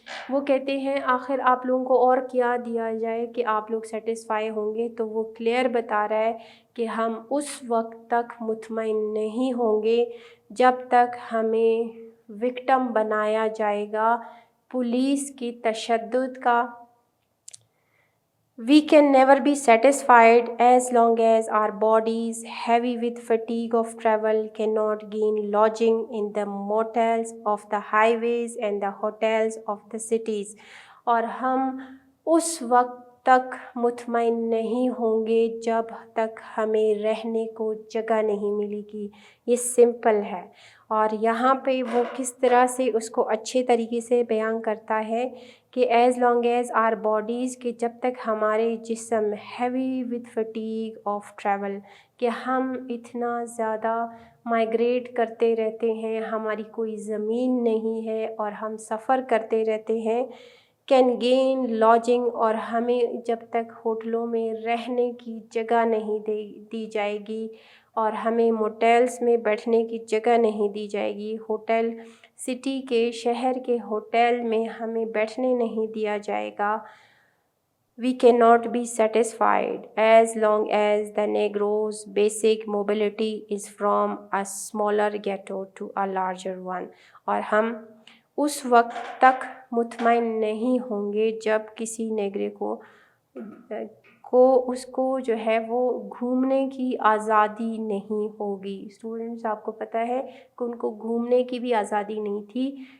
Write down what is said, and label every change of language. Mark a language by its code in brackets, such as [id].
[hi] वो कहते हैं आखिर आप लोगों को और क्या दिया जाए कि आप लोग सेटिस्फाई होंगे। तो वो क्लियर बता रहा है कि हम उस वक्त तक मुतमईन नहीं होंगे जब तक हमें विक्टिम बनाया जाएगा पुलिस की तशद्दुद का। [en] We can never be satisfied as long as our bodies, heavy with fatigue of travel, cannot gain lodging in the motels of the highways and the hotels of the cities. [hi] और हम उस वक्त तक मुतमईन नहीं होंगे जब तक हमें रहने को जगह नहीं मिलेगी। ये सिंपल है, और यहाँ पे वो किस तरह से उसको अच्छे तरीके से बयान करता है कि [en] as long as our bodies, [hi] कि जब तक हमारे जिस्म [en] heavy with fatigue of travel, [hi] कि हम इतना ज़्यादा माइग्रेट करते रहते हैं, हमारी कोई ज़मीन नहीं है और हम सफ़र करते रहते हैं। [en] can gain lodging, [hi] और हमें जब तक होटलों में रहने की जगह नहीं दी जाएगी और हमें मोटेल्स में बैठने की जगह नहीं दी जाएगी, होटल सिटी के शहर के होटल में हमें बैठने नहीं दिया जाएगा। [en] We cannot be satisfied as long as the Negroes' basic mobility is from a smaller ghetto to a larger one. [hi] और हम उस वक्त तक मुतमईन नहीं होंगे जब किसी नेग्रे को उसको जो है वो घूमने की आज़ादी नहीं होगी। स्टूडेंट्स, आपको पता है कि उनको घूमने की भी आज़ादी नहीं थी।